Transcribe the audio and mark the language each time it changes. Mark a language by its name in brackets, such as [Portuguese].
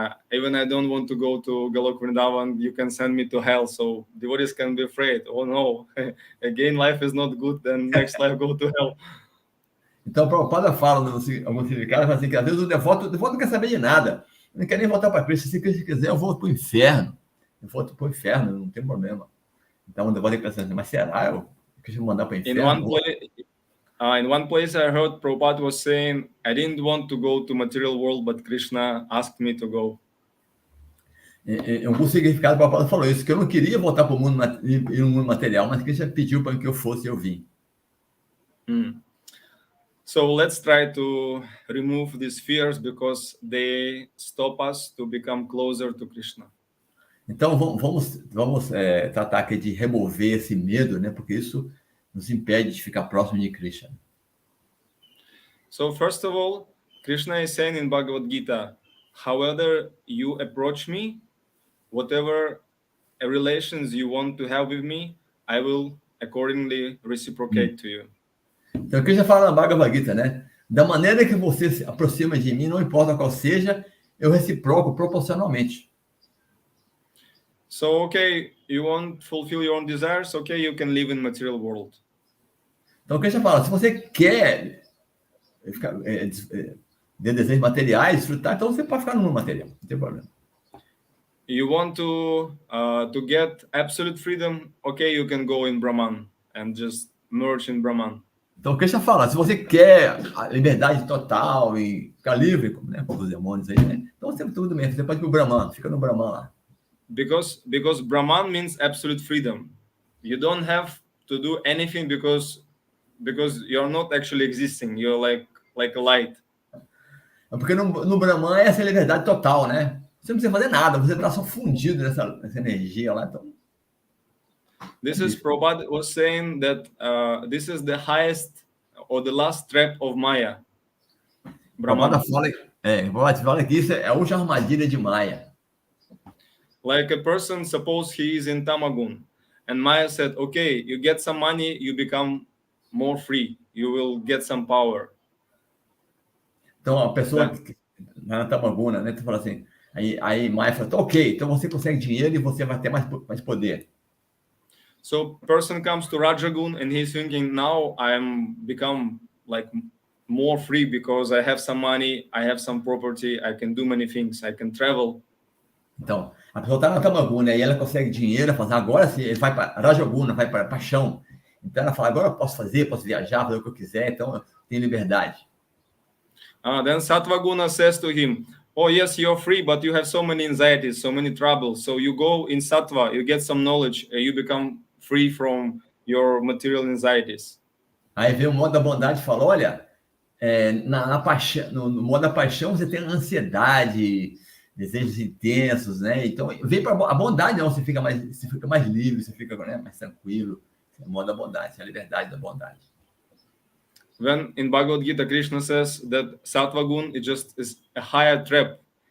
[English] Even I don't want to go to Golok Vrindavan, you can send me to hell. So devotees can be afraid. Oh no, again, life is not good, then next life go to hell. [Portuguese] Então, o Prabhupada fala, alguns significados, assim, que às vezes o devoto não quer saber de nada. Não quer nem voltar para Krishna. Se Krishna quiser, eu vou para o inferno. Eu vou para o inferno, não tem problema. Então, o devoto pensa assim, mas será eu Krishna me mandar para o inferno? [English] In one place I heard Prabhupada was saying, I didn't want to go to material world, but Krishna asked me to go. [Portuguese] Em algum significado, o Prabhupada falou isso, que eu não queria voltar para o mundo material, mas Krishna pediu para que eu fosse e eu vim. [English] So let's try to remove these fears, because they stop us to become closer to Krishna. [Portuguese] Então, vamos tratar aqui de remover esse medo, né? Porque isso nos impede de ficar próximo de Krishna. [English] So first of all, Krishna is saying in Bhagavad Gita, however you approach me, whatever relations you want to have with me, I will accordingly reciprocate to you. [Portuguese] Então, Krishna fala na Bhagavad Gita, né? Da maneira que você se aproxima de mim, não importa qual seja, eu reciproco proporcionalmente. [English] So, okay, you want to fulfill your own desires, okay, you can live in material world. [Portuguese] Então, Krishna fala, se você quer ter desejos materiais, desfrutar, então você pode ficar no mundo material, não tem problema. [English] You want to get absolute freedom, okay, you can go in Brahman and just merge in Brahman. [Portuguese] Então, o Krishna fala, se você quer a liberdade total e ficar livre, né, com os demônios aí, né? Então, você tudo bem, você pode ir pro Brahman, fica no Brahman lá. [English] Because Brahman means absolute freedom. You don't have to do anything because you're not actually existing. You're like a light. [Portuguese] Porque no Brahman é essa liberdade total, né? Você não precisa fazer nada, você está só fundido nessa energia lá. Então... [English] This is Prabhupada was saying that this is the highest or the last trap of Maya. [Portuguese] Prabhupada fala que isso é a última armadilha de Maya. [English] Like a person, suppose he is in Tamagun, and Maya said, okay, you get some money, you become more free, you will get some power. [Portuguese] Então, a pessoa na Tamaguna, né, tu fala assim, aí Maya fala, ok, então você consegue dinheiro e você vai ter mais poder. [English] So, person comes to Rajagun and he's thinking, now I'm become like more free because I have some money, I have some property, I can do many things, I can travel. [Portuguese] Então, a pessoa está na Tamaguna e ela consegue dinheiro, fala, agora sim, ele vai para Rajaguna, vai para paixão. Então ela fala, agora eu posso viajar, fazer o que eu quiser, então eu tenho liberdade. [English] Then Sattvaguna says to him, oh yes, you're free, but you have so many anxieties, so many troubles. So you go in Sattva, you get some knowledge, you become free from your material anxieties. [Portuguese] Aí vem o modo da bondade e fala, olha, na paixão, no modo da paixão você tem ansiedade, desejos intensos, né? Então, vem para a bondade, não, você fica mais livre, você fica, né, mais tranquilo. É o modo da bondade, é a liberdade da bondade. [English] when in Bhagavad Gita, Krishna says that Sattva Gun is a higher trap.